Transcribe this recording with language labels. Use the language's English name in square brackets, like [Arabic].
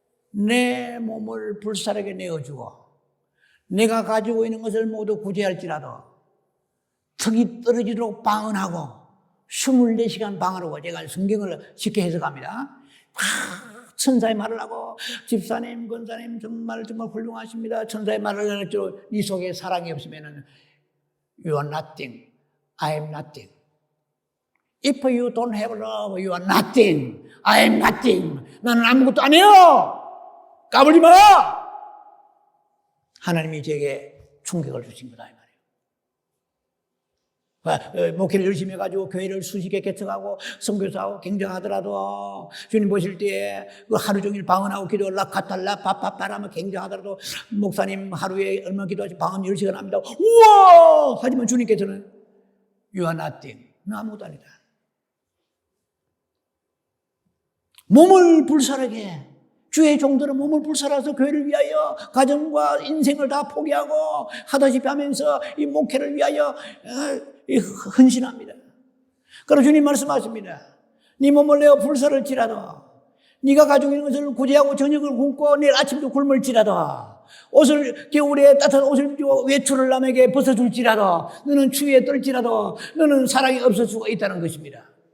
[Korean] 내 몸을 불사르게 내어주고 내가 가지고 있는 것을 모두 구제할지라도 턱이 떨어지도록 방언하고 24시간 방언하고 제가 성경을 쉽게 해석합니다. 천사의 말을 하고 집사님, 권사님 정말 훌륭하십니다. 천사의 말을 하죠. 네 속에 사랑이 없으면 [English] You are nothing. I am nothing. If you don't have love, you are nothing. I am nothing. [Korean] 나는 아무것도 아니에요. 까불지 마. 하나님이 제게 충격을 주신 거다 이 말이에요. 목회를 열심히 해가지고 교회를 수십 개 개척하고 선교사하고 경쟁하더라도 주님 보실 때 그 하루 종일 방언하고 기도 라카탈라 파파파라면 경쟁하더라도 목사님 하루에 얼마 기도하지 방언 10시간 합니다. 우와! 하지만 주님께서는 [English] You are nothing. [Korean] 너 아무것도 아니다. 몸을 불사르게 주의 종들은 몸을 불살아서 교회를 위하여 가정과 인생을 다 포기하고 하다시피 하면서 이 목회를 위하여 헌신합니다. 그러나 주님 말씀하십니다. 네 몸을 내어 불살을지라도 네가 가지고 있는 것을 구제하고 저녁을 굶고 내일 아침도 굶을지라도 옷을 겨울에 따뜻한 옷을 입고 외출을 남에게 벗어줄지라도 너는 추위에 떨지라도 너는 사랑이 없을 수가 있다는 것입니다.